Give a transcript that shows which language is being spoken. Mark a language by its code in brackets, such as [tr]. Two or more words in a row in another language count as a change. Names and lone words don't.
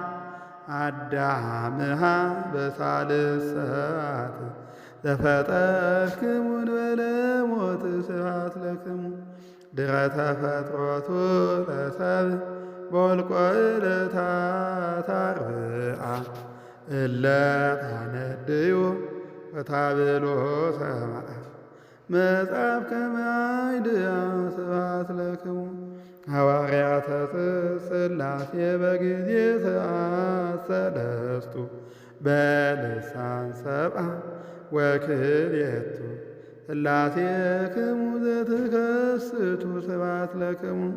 [gez] በሳልስ ሰዓት ዘፈጠርክሙ እንበለ ሞት ስብሐት ለክሙ ድረ ተፈጥሮቱ ለሰብእ በወልቆ ዕለታት አርብዓ እለ ታነድዩ ወታብሎ ሰማዕ መጽሐፍ ከመ አይድያ ስብሐት ለክሙ ሐዋርያተ ሥላሴ በጊዜ ሰዓት ሰለስቱ በልሳን ሰብአ ወክልኤቱ ሥላሴክሙ ዘትከስቱ ስብሐት ለክሙ